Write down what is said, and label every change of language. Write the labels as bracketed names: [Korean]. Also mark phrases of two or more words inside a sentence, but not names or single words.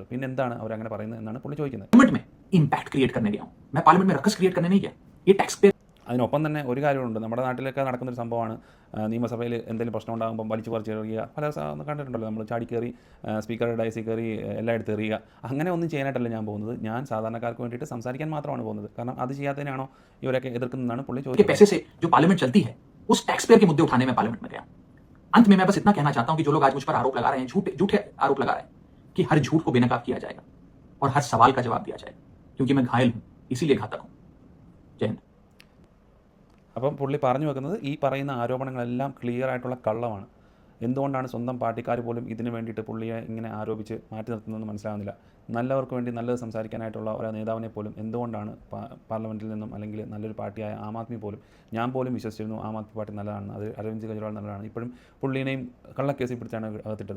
[Malayalam] പിന്നെ എന്താണ് അവരങ്ങനെ പറയുന്നത് എന്നാണ് പുള്ളി ചോദിക്കുന്നത്. അതിനൊപ്പം തന്നെ ഒരു കാര്യമുണ്ട്, നമ്മുടെ നാട്ടിലൊക്കെ നടക്കുന്നൊരു സംഭവമാണ്, നിയമസഭയിൽ എന്തെങ്കിലും പ്രശ്നം ഉണ്ടാകുമ്പോൾ വലിച്ചു പറിച്ച് എറിയുക. പല കണ്ടിട്ടുണ്ടല്ലോ നമ്മൾ, ചാടിക്കയറി സ്പീക്കറുടെ ഡയസിൽ കയറി എല്ലായിടത്തും എറിയുക. അങ്ങനെ ഒന്നും ചെയ്യാനായിട്ടല്ല ഞാൻ പോകുന്നത്, ഞാൻ സാധാരണക്കാർക്ക് വേണ്ടിയിട്ട് സംസാരിക്കാൻ മാത്രമാണ് പോകുന്നത്. കാരണം അത് ചെയ്യാത്തതിനാണോ ഇവരൊക്കെ എതിർക്കുന്നതാണ് പുള്ളി ചോദിക്കുന്നത്. [Hindi] अंत में मैं बस इतना कहना चाहता हूं कि जो लोग आज मुझ पर आरोप लगा रहे हैं, झूठे आरोप लगा रहे हैं, कि हर झूठ को बेनकाब किया जाएगा और हर सवाल का जवाब दिया जाएगा, क्योंकि मैं घायल हूं, इसीलिए घातक हूं. जय हिंद. [Malayalam] അപ്പം പുള്ളി പറഞ്ഞു വെക്കുന്നത് ഈ പറയുന്ന ആരോപണങ്ങളെല്ലാം ക്ലിയർ ആയിട്ടുള്ള കള്ളമാണ്. എന്തുകൊണ്ടാണ് സ്വന്തം പാർട്ടിക്കാർ പോലും ഇതിന് വേണ്ടിയിട്ട് പുള്ളിയെ ഇങ്ങനെ ആരോപിച്ച് മാറ്റി നിർത്തുന്നതെന്ന് മനസ്സിലാകുന്നില്ല. നല്ലവർക്ക് വേണ്ടി നല്ലത് സംസാരിക്കാനായിട്ടുള്ള ഒരു നേതാവിനെ പോലും എന്തുകൊണ്ടാണ് പാർലമെൻറ്റിൽ നിന്നും അല്ലെങ്കിൽ നല്ലൊരു പാർട്ടിയായ ആം ആദ്മി പോലും, ഞാൻ പോലും വിശ്വസിച്ചിരുന്നു ആം ആദ്മി പാർട്ടി നല്ലതാണ്, അത് അരവിന്ദ് കെജ്രിവാൾ നല്ലതാണ്, ഇപ്പോഴും പുള്ളീനെയും കള്ളക്കേസിൽ പിടിച്ചാണ് അകത്തിട്ടത്.